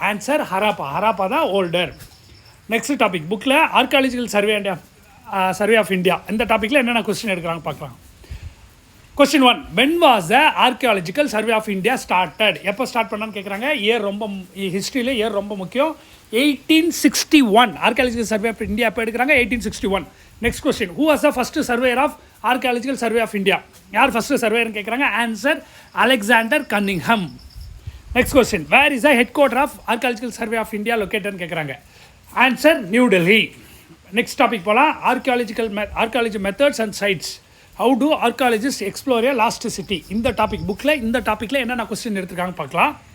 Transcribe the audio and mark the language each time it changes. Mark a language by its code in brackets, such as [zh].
[ta] Answer Harappa தான் older. Next topic, புக்கில் archaeological survey of India இந்த டாப்பிக்கில் என்னென்ன கொஸ்டின் எடுக்கிறாங்க பார்க்கலாம். [en] Question 1, when was the archaeological survey of India started? [ta] எப்போ ஸ்டார்ட் பண்ணான்னு கேட்குறாங்க. இயர் ரொம்ப ஹிஸ்ட்ரியில் இயர் ரொம்ப முக்கியம். 1861 ஆர்கியாலஜிக்கல் சர்வே ஆஃப் இந்தியா எப்போ எடுக்கிறாங்க? 1861. [en] Next question, who was the first surveyor of archaeological survey of India? [ta] யார் ஃபஸ்ட்டு சர்வேயர்னு கேட்குறாங்க. Answer Alexander Cunningham. [en] Next question, where is the headquarter of archaeological survey of India லொக்கேட்டட்னு கேட்குறாங்க. [ta] Answer new Delhi. Next topic போகலாம். Archaeology methods and sides. [en] How to archaeologist explore a lost city. [ta] இந்த டாப்பிக்கில் என்னென்ன question எடுத்துருக்காங்க பார்க்கலாம்.